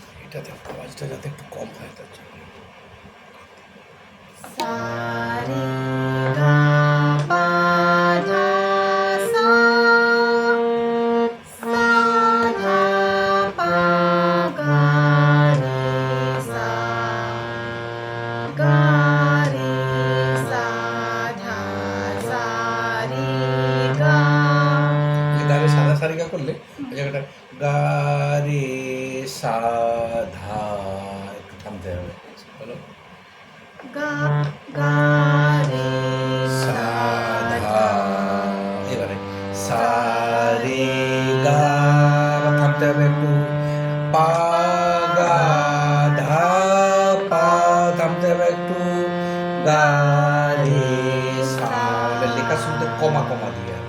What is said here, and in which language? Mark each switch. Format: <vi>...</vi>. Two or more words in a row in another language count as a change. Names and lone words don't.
<bn>এটাতে আওয়াজটা যাতে একটু কম হয় তার জন্য। सा रे गा पा धा सा सा धा पा गा रे सा गा रे सा धा सा रे गा। এই গারে সাদা সারিগা করলে ওই জায়গাটা গা রে সা ধা একটু থামতে হবে। বলো गा गा रे সা सा ধা, এবারে সা রে গা, আবার থামতে হবে একটু, পা গা ধা পা, থামতে হবে একটু, গা রে সা। এটা লেখার শুরুতে কমা কমা দিয়ে আর কি।</bn>